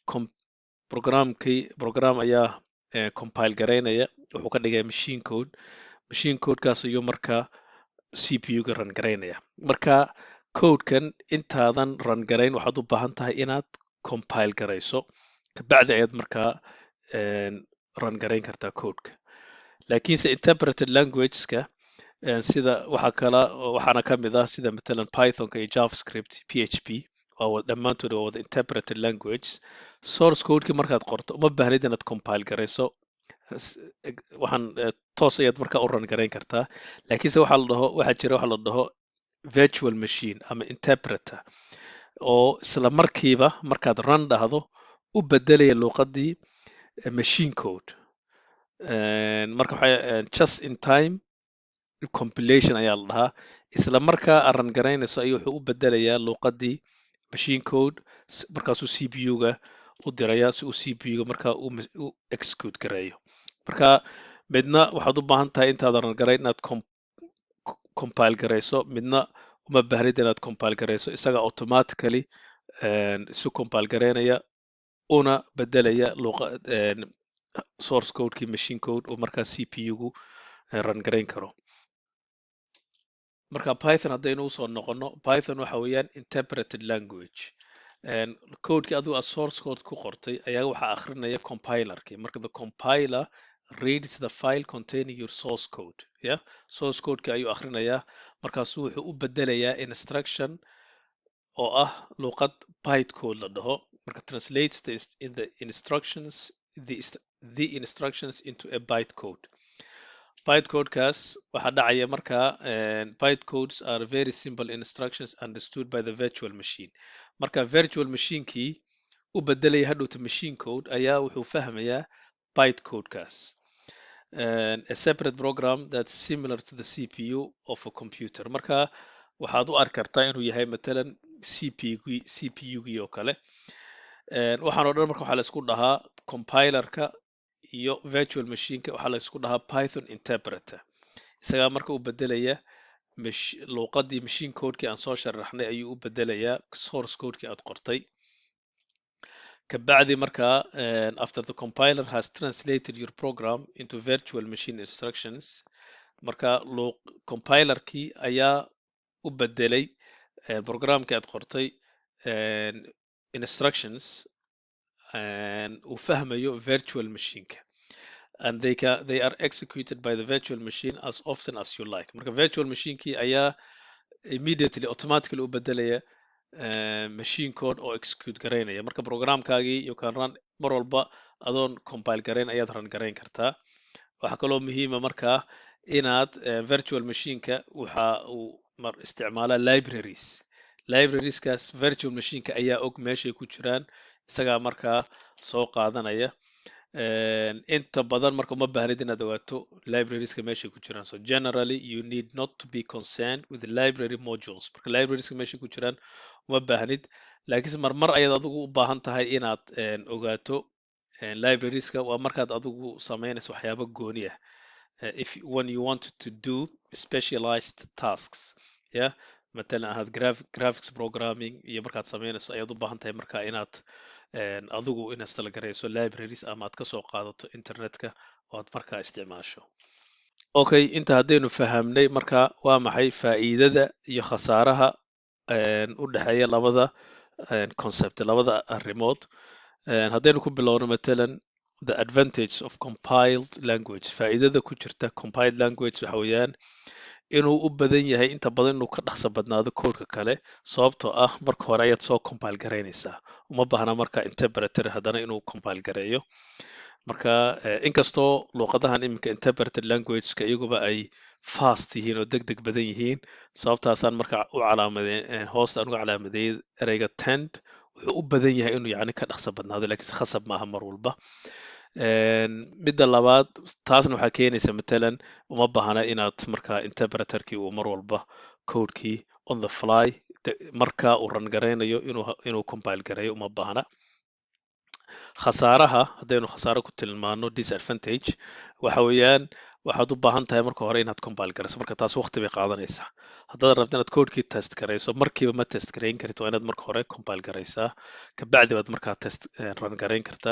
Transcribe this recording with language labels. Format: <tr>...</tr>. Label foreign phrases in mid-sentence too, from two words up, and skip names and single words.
<so>program ayaa compile garaynaya wuxuu ka dhigaya</so> <en>machine codekaas</en> <so>ayuu markaa CPU-ga run garaynaya marka codekan intaadan run garayn waxaad u baahan tahay inaad compile garayso kabacdi ayaad markaa run garayn kartaa codeka laakiinse</so> <en>interpreted languageska</en> <so>sida waxaana ka mid ah sida matalan pythonka iyo javascript PHP dhammaantood waa wada</so> <en>interpreted language source codekii</en> <so>markaad qorto uma baahnid inaad compile garayso waxaan toos ayaad markaa u run garayn kartaa laakiinse waxaa jira waxa la dhaho</so> <en>virtual machine</en> <so>ama interpreter oo isla markiiba markaad run dhahdo u bedelaya luqadii</so> <en>machine code</en> <so>marka</so> <en>just in time compilation</en> <so>ayaa la dhahaa isla markaa aad run garaynayso ayuu wuxuu u bedelayaa luqadii</so> <en>machine code</en> <so>markaasuu CPU-ga u dirayaa si uu CPU-ga markaa u execute gareeyo marka midna waxaad u baahan tahay intaadan run garayn inaad compile garayso midna uma baahnid inaad compile garayso isaga automatically isu compile garaynaya una bedelaya</so> <en>source codekii machine code</en> <so>oo markaa CPU-gu run garayn karo marka python haddaynu usoo noqono python waxa weeyaan</so> <en>interpreted language</en> <so>codekii adigu aad source code ku qortay ayaa waxaa akhrinaya compilerkii marka</so> <en>the compiler reads the file containing your source code source codekii</en> <so>ayuu akhrinayaa markaasuu wuxuu u bedelayaa instruction oo ah luqad bytecode la dhaho marka</so> <en>translates the instructions into a bytecode bytecodekaas</en> <so>waxaa dhacaya markaa bytecodes</so> <en>are very simple instructions understood by the virtual machine</en> <so>marka</so> <en>virtual machinekii</en> <so>u bedelaya hadhowta</so> <en>machine code</en> <so>ayaa wuxuu fahmayaa bytecodekaas</so> <en>a separate program that's similar to the CPU of a computer</en> <so>marka waxaad u arki kartaa inuu yahay matalan CPU-gii oo kale waxaan oo dhan marka waxaa la isku dhahaa compilerka iyo virtual machineka waxaa la isku dhahaa Python interpreter isagaa marka u bedelaya luqadii</so> <en>machine codekii</en> <so>aan soo sharaxnay ayuu u bedelayaa</so> <en>source codekii</en> <so>aad qortay kabacdi markaa</so> <en>after the compiler has translated your program into virtual machine instructions</en> <so>marka compilerkii ayaa u bedelay programkii aad qortay instructions uu fahmayo</so> <en>virtual machineka and they are executed by the virtual machine as often as you like</en> <so>marka</so> <en>virtual machinekii</en> <so>ayaa</so> <en>immediately automatically</en> <so>u bedelaya</so> <en>machine code</en> <so>oo execute garaynaya marka programkaagii</so> <en>you can run</en> <so>mar walba adoon compile garayn ayaad run garayn kartaa waxaa kaloo muhiima markaa inaad</so> <en>virtual machineka</en> <so>waxa uu isticmaalaa librarieskaas</so> <en>virtual machineka</en> <so>ayaa og meeshay ku jiraan isagaa markaa soo qaadanaya inta badan marka uma baahnid inaad ogaato librarieska meeshay ku jiraan.</so> <en>So generally you need not to be concerned with the library modules.</en> <so>Marka librarieska meeshay ku jiraan uma baahnid, laakiinse marmar ayaad adigu u baahan tahay inaad ogaato librarieska. Waa markaad adigu samaynayso waxyaabo gooni ah.</so> <en>If when you want to do specialized tasks, yeah,</en> <so>matalan ahaad</so> <en>graphics programming</en> <so>iyo markaad samaynayso ayaad u baahan tahay marka inaad adigu install garayso libraries ama aad kasoo qaadato internetka oo aad markaa isticmaasho. Okay, inta haddaynu fahamnay marka waa maxay faa'iidada iyo khasaaraha u dhexeeya labada concept, labada arrimood. Haddaynu ku bilowno matalan</so> <en>the advantage of compiled language.</en> <so>Faa'iidada ku jirta</so> <en>compiled language</en> <so>waxa weeyaan inuu u badan yahay inta badan inuu ka dhaqso badnaado codeka kale, sababtoo ah marka hore ayaad soo compile garaynaysaa, uma baahna marka interpreter haddana inuu compile gareeyo. Marka inkastoo luqadahan iminka</so> <en>interpreted languageka</en> <so>iyaguba ay fast yihiin oo deg deg badan yihiin, sababtaasaan marka u calaamadeen hoosta aan uga calaamadeeyay ereyga tend wuxuu u badan yahay inuu yacni ka dhaqso badnaado, laakiinse khasab maaha mar walba. Midda labaad taasna waxaa keenaysa matalan uma baahna inaad marka interpreterkii uu mar walba codekii</so> <en>on the fly</en> <so>marka uu run garaynayo inuu compile gareeyo uma baahna. Khasaaraha haddaynu khasaaro ku tilmaano disadvantage waxa weeyaan waxaad u baahan tahay marka hore inaad compile garayso, marka taas waqti bay qaadanaysaa. Haddaad rabto inaad codekii test garayso markiiba ma test garayn kartid, waa inaad marka hore compile garaysaa kabacdi baad markaa</so> <en>test run</en> <so>garayn kartaa.</so>